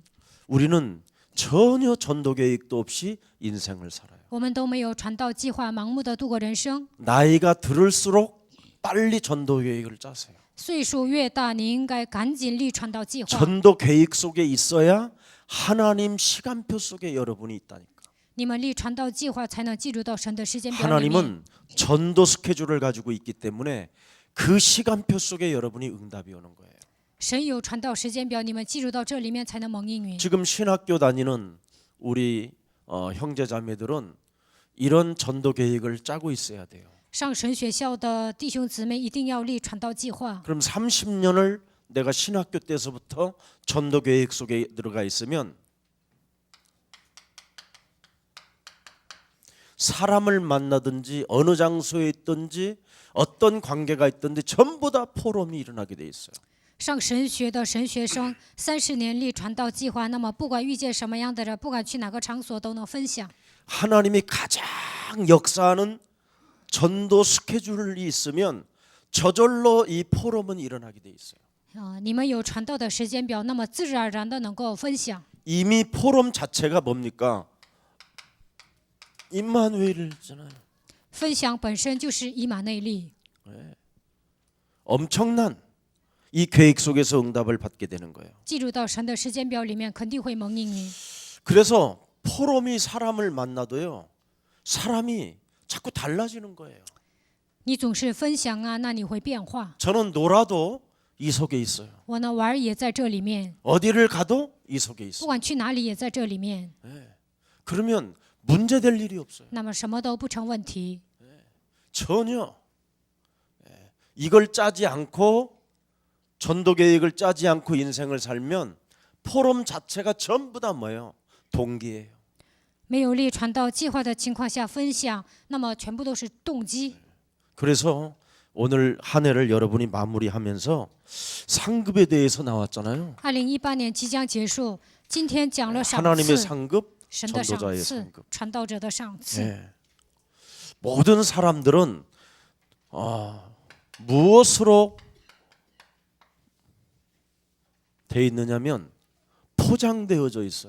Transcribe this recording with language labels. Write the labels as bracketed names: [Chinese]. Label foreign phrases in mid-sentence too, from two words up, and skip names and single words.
[Korean] 우리는 전혀 전도 계획도 없이 인생을 살아요. [Chinese] 我们都没有传道计划，盲目的度过人生。 [Korean] 나이가 들을수록 빨리 전도 계획을 짜세요. [Chinese] 岁数越大，你应该赶紧立传道计划。 [Korean] 전도 계획 속에 있어야 하나님 시간표 속에 여러분이 있다니까. [Chinese] 你们立传道计划，才能进入到神的时间表里面。 [Korean] 하나님은 전도 스케줄을 가지고 있기 때문에 그 시간표 속에 여러분이 응답이 오는 거예요. [Chinese] 神有传道时间表，你们进入到这里面才能蒙应允。 [Korean] 지금 신학교 다니는 우리 형제자매들은 이런 전도 계획을 짜고 있어야 돼요. [Chinese] 上神学校的弟兄姊妹一定要立传道计划。 [Korean] 그럼 30년을 내가 신학교 때서부터 전도 계획 속에 들어가 있으면 사람을 만나든지 어느 장소에 있든지 어떤 관계가 있든지 전부 다 포럼이 일어나게 돼 있어요. [Chinese] 上神学的神学生30年立传道计划，那么不管遇见什么样的人，不管去哪个场所都能分享。 [Korean] 하나님이 가장 역사하는 전도 스케줄이 있으면 저절로 이 포럼은 일어나게 돼 있어요. [Chinese] 你们有传道的时间表，那么自然而然的能够分享。 [Korean] 이미 포럼 자체가 뭡니까? 임마누엘이잖아요. [Chinese] 分享本身就是以马内利， [Korean] 엄청난 이 계획 속에서 응답을 받게 되는 거예요. [Chinese] 进入到神的时间表里面，肯定会蒙应允。 [Korean] 그래서 포럼이 사람을 만나도요. 사람이 자꾸 달라지는 거예요. [Chinese] 你总是分享啊，那你会变化。 [Korean] 저는 놀아도 이 속에 있어요. [Chinese] 我呢玩儿也在这里面， [Korean] 어디를 가도 이 속에 [Chinese] 不 [Korean] 있어요. [Chinese] 管去哪里也在这里面， [Korean] 그러면 문제될 일이 없어요. [Chinese] 那么什么都不成问题。 [Korean] 전혀. 이걸 짜지 않고 전도 계획을 짜지 않고 인생을 살면 포럼 자체가 전부 다 뭐예요? 동기예요. [Chinese] 没有立传道计划的情况下分享，那么全部都是动机。 [Korean] 그래서 오늘 한 해를 여러분이 마무리하면서 상급에 대해서 나왔잖아요. [Chinese] 2018 年即将结束，今天讲了赏 [Korean] 하나님의 [Chinese] 赐， [Korean] 상급, [Chinese] 神的赏 [Korean] 전도자의 [Chinese] 赐 [Korean] 상급. ， [Chinese] 传道者的赏赐。 [Korean] 네. 모든 사람들은 무엇으로 돼 있느냐면 포장되어져 있어요.